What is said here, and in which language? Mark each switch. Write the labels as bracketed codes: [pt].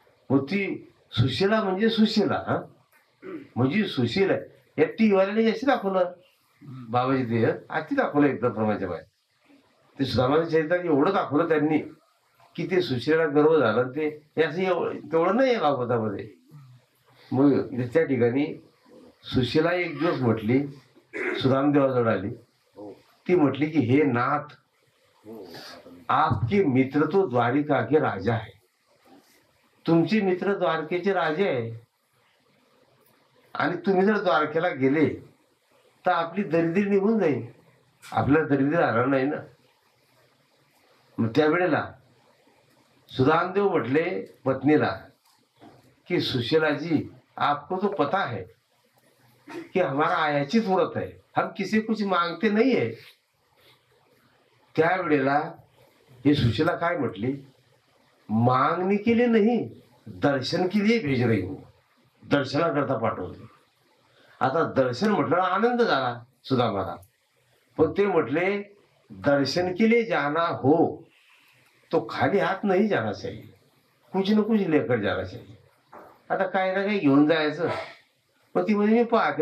[mr] मग ती सुशीला म्हणजे सुशीला, हा म्हणजे सुशीला या टीवाल्याने अशी दाखवलं बाबाजी ते अति दाखवलं एकदम प्रमाच्या बाहेर. ते सुदामाच्या चरित्रात एवढं दाखवलं त्यांनी की ते सुशीला गर्व झालं. ते असं तेवढं नाही आहे भागवतामध्ये. मग त्या ठिकाणी सुशीला एक दिवस म्हटली, सुदामदेवाजवळ आली. ती म्हटली की हे नाथ, [hi] आपके मित्र तो द्वारिका के राजा है. [mr] तुमचे मित्र द्वारकेचे राजे आहे आणि तुम्ही जर द्वारकेला गेले तर आपली दरिद्री निघून जाईल. आपल्याला दरिद्री राहणार नाही ना. मग त्यावेळेला सुदामदेव म्हटले पत्नीला कि [hi] सुशीला जी, आपको तो पता है कि हमारा आयाचित व्रत है, हम किसी कुछ मांगते नहीं है. [mr] त्यावेळेला हे सुशीला काय म्हटली, [hi] मागणी के लिए नहीं, दर्शन के लिए भेज रही हूं. [mr] दर्शनाकरता पाठवले. आता दर्शन म्हटलं आनंद झाला सुदामाला. पण ते म्हटले [hi] दर्शन के लिए जाना हो तो खाली हात नाही जाना चाहिए, कुछ न कुछ लेकर जाना चाहिए. [mr] आता काही ना काही घेऊन जायचं. मग ती म्हणजे मी पाहते.